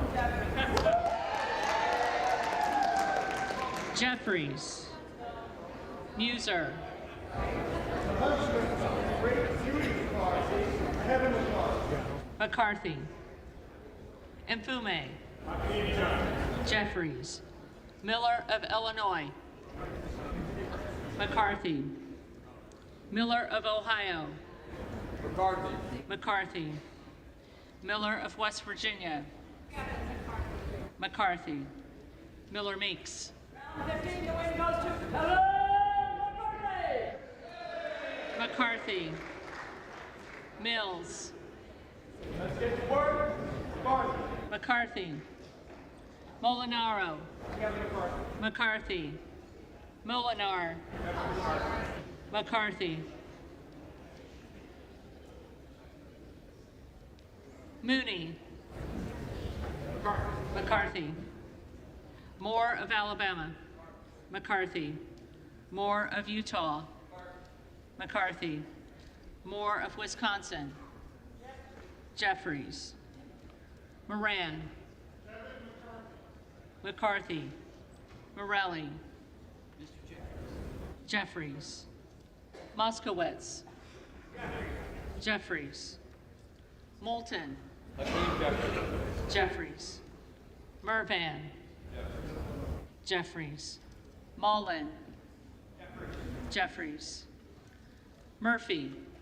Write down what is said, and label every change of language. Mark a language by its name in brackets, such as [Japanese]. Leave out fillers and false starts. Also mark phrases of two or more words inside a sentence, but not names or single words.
[English] Jeffries, Muser, McCarthy, Mfume, Jeffries, Miller of Illinois, McCarthy, Miller of Ohio, McCarthy, Miller of West Virginia, McCarthy, Miller Meeks, McCarthy, Mills, McCarthy, Molinaro, McCarthy, Molinar, McCarthy, Mooney, McCarthy, Moore of Alabama, McCarthy, Moore of Utah, McCarthy, Moore of Wisconsin, Jeffries, Moran, McCarthy, Morelli, Jeffries, Moskowitz, Jeffries, Moulton, Jeffries, Mervan, Jeffries, Mullen, Jeffries, Murphy,